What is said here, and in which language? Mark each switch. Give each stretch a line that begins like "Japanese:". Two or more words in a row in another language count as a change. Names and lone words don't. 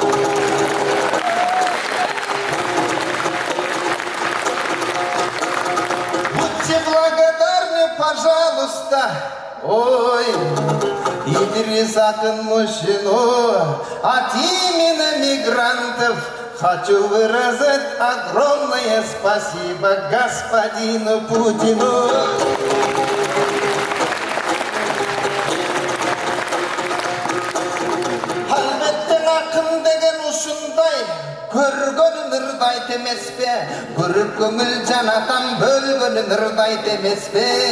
Russian: Будьте благодарны, пожалуйста. Ой, Идрис Акын мужчину от имени мигрантов хочу выразить огромное спасибо господину Путину.
Kyrgyz: Албеттен акын деген ушундай, көргөнүн ырдайт эмеспе, көрүп көңүл жанатан бөлгөнүн ырдайт эмеспе.